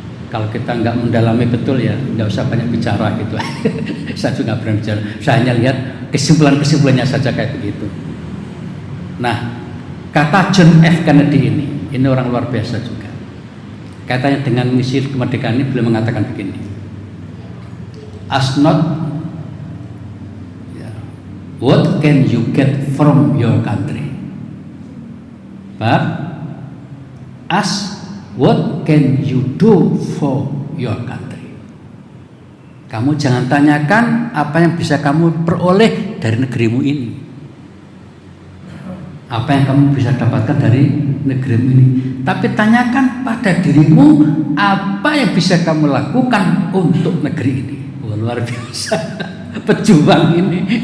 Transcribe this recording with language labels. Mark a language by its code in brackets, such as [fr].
[id] Kalau kita nggak mendalami betul ya nggak usah banyak bicara gitu. Saya juga nggak pernah bicara. Saya hanya lihat kesimpulannya saja kayak begitu. Nah, kata John F. Kennedy ini orang luar biasa juga. Katanya dengan misi kemerdekaan ini beliau mengatakan begini. [en] Ask not what can you get from your country, but ask what can you do for your country. [id] Kamu jangan tanyakan apa yang bisa kamu peroleh dari negerimu ini, apa yang kamu bisa dapatkan dari negerimu ini, tapi tanyakan pada dirimu apa yang bisa kamu lakukan untuk negeri ini. Wah, luar biasa. Pejuang ini.